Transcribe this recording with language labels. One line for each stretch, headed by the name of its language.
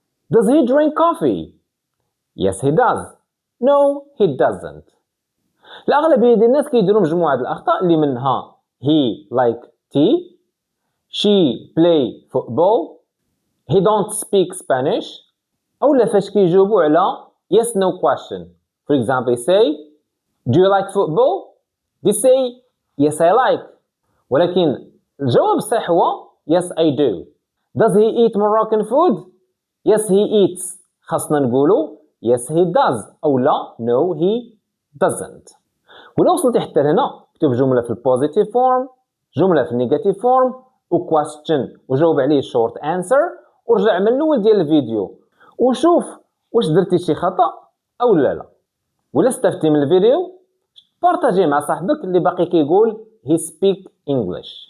English: Does he drink coffee? Yes he does no he doesn't.
Arabic: الأغلبية ديال الناس كيديروا مجموعة الأخطاء اللي منها
English: he like tea, she play football, he don't speak Spanish.
Arabic: أولا فاش كيجاوبوا على
English: yes no question. For example say do you like football? They say yes I like.
Arabic: ولكن الجواب الصحيح هو
English: yes I do. Does he eat Moroccan food? Yes he eats.
Arabic: خاصنا نقولوا
English: yes he does
Arabic: أو لا
English: no he doesn't.
Arabic: ولو وصلتي حتى لهنا اكتب جملة في البوزيتيف فورم جملة في النيجاتيف فورم و question وجاوب عليه
English: short answer
Arabic: ورجع من الأول ديال الفيديو وشوف واش درتي شي خطأ أو لا. ولا استفدتي من الفيديو بارطاجيه مع صاحبك اللي باقي كيقول
English: he speak English.